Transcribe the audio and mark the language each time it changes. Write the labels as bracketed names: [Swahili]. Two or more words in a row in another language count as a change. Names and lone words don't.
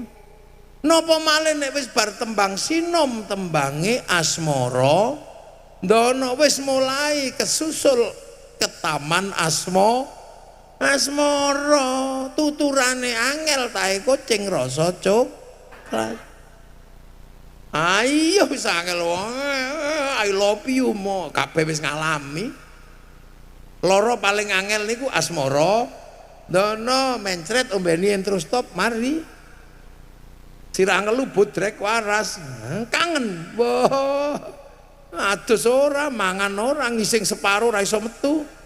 [Javanese] Napa malih nek wis bar tembang sinom tembange asmara ndono wis mulai kesusul ketaman asmara tuturane angel tae kucing rasa ayo wis angel [English] I love you [Javanese] mo kabeh wis ngalami. Loro paling angel niku asmara ndono mencret ombeni terus stop mari sirah ngelu bodrek waras. Kangen. Wah. Adus ora, mangan ora, ngising separo ra iso metu.